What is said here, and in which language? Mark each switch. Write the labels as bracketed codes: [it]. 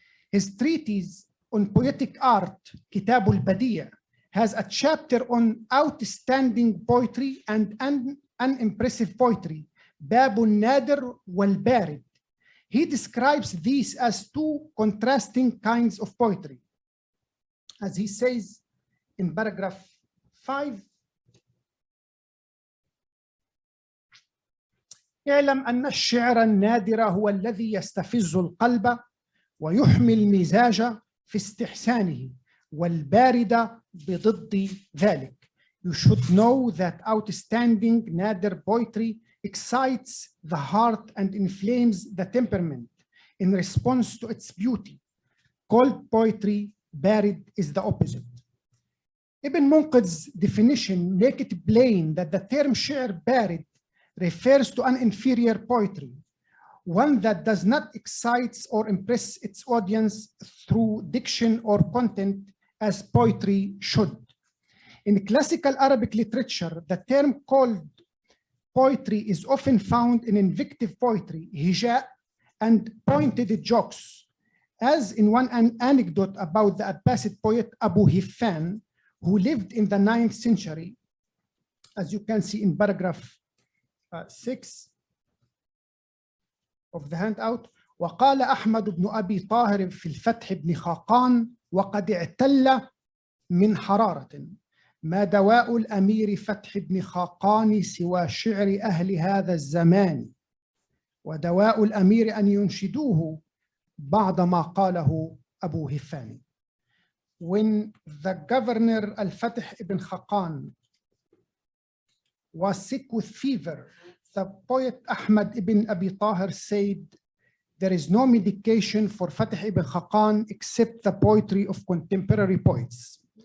[en] His treatise on poetic art, Kitab al-Badi'a, has a chapter on outstanding poetry and unimpressive poetry, Babun Nadir wal Barid. He describes these as two contrasting kinds of poetry. As he says in paragraph 5, [ar] اعلم أن الشعر النادر هو الذي يستفز القلب ويحمي المزاج في استحسانه والبارد بضد ذلك. [en] You should know that outstanding nadir poetry excites the heart and inflames the temperament in response to its beauty. Cold poetry, barid, is the opposite. Ibn Munqidh's definition makes it plain that the term shi'r barid refers to an inferior poetry, one that does not excite or impress its audience through diction or content as poetry should. In classical Arabic literature, the term called poetry is often found in invective poetry, hija, and pointed jokes, as in one anecdote about the Abbasid poet Abu Hifan, who lived in the 9th century, as you can see in paragraph 6 of the handout. [ar] وقال أحمد بن أبي طاهر في الفتح بن خاقان وقد اعتل من حرارة ما دواء الأمير فتح بن خاقان سوى شعر أهل هذا الزمان ودواء الأمير أن ينشدوه بعد ما قاله أبو هفان. [en] When the governor Al-Fatih ibn Khaqan was sick with fever, the poet Ahmad ibn Abi Tahir said, there is no medication for Fatih ibn Khaqan except the poetry of contemporary poets.